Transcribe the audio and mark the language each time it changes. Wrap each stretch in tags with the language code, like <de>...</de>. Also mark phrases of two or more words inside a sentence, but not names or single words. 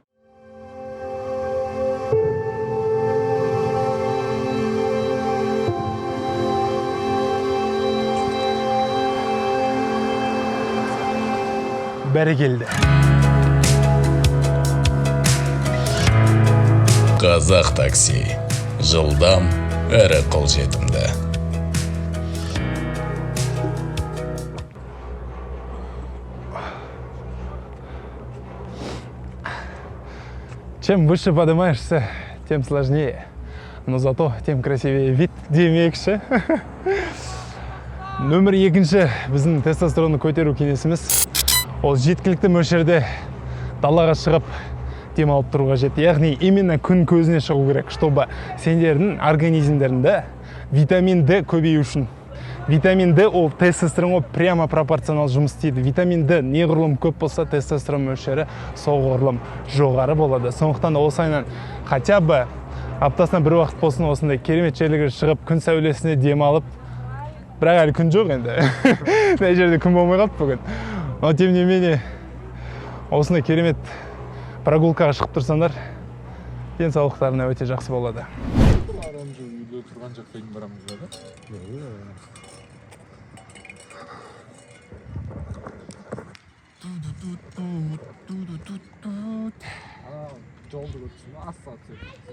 <kk>Бәрекелді. Қазақ такси. Жылдам әрі қолжетімді.</kk> <ru>Чем выше поднимаешься, тем сложнее. Но зато тем красивее вид демекші.</ru> <kk>Нөмір 2-ші біздің тестостеронды көтеру кеңесіміз. Ол жеткілікті мөлшерде далаға шығып демалып тұруға қажет. Яғни именно күн көзіне шығу керек, чтобы сендердің организмдерінде витамин D көбею үшін. Витамин D ол тестостеронға</kk> <ru>прямо пропорционал</ru> <kk>жұмыс істейді. Витамин D неғұрлым көп болса, тестостерон мөлшері соғұрлым жоғары болады. Сондықтан да осайынан</kk> <ru>хотя бы</ru> <kk>аптасына бір уақыт болсын осындай керемет жерлерге шығып, күн сәулесіне демалып, бірақ әлі күн жоқ енді. Мына жерде күн болмай қалды бүгін.</kk> <ru>Но тем не менее,</ru> <kk>осындай керемет прогулкаға шығып тұрсаңдар, денсаулықтарына өте жақсы болады. Үйде тұрған жаққа дейін барамыз ба? Жолды көрсін, ассоциация.</kk>